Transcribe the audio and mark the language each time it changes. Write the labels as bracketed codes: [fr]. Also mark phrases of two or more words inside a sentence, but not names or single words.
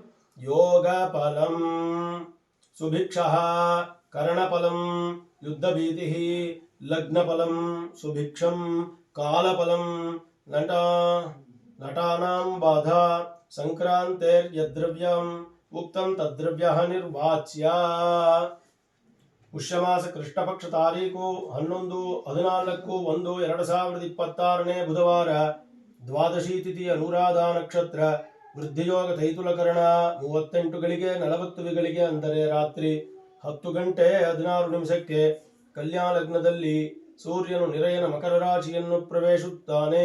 [sa] ಯೋಗಫಲಂ ಸುಭಿಕ್ಷಃ ಕರ್ಣಫಲಂ ಯುದ್ಧಭೀತಿಃ ಲಗ್ನಫಲಂ ಸುಭಿಕ್ಷಂ ಕಾಲಫಲಂ ನಟಾನಾಂ ಬಾಧಾ ಸಂಕ್ರಾಂತೇರ್ಯದ್ರವ್ಯಂ ಉಕ್ತಂ ತದ್ರವ್ಯಃ ನಿರ್ವಾಚ್ಯ. [kn] ಪುಷ್ಯಮಾಸ ಕೃಷ್ಣಪಕ್ಷ ತಾರೀಕು 11-14-1-2026 ಬುಧವಾರ ದ್ವಾದಶಿ ತಿಥಿ ಅನುರಾಧಾ ನಕ್ಷತ್ರ ವೃದ್ಧಿಯೋಗ ತೈತುಲಕರಣ 38 ಗಳಿಗೆ 40 ಗಳಿಗೆ ಅಂದರೆ ರಾತ್ರಿ 10 ಗಂಟೆ 16 ನಿಮಿಷಕ್ಕೆ ಕಲ್ಯಾಣ ಲಗ್ನದಲ್ಲಿ ಸೂರ್ಯನು ನಿರಯನ ಮಕರ ರಾಶಿಯನ್ನು ಪ್ರವೇಶಿಸುತ್ತಾನೆ.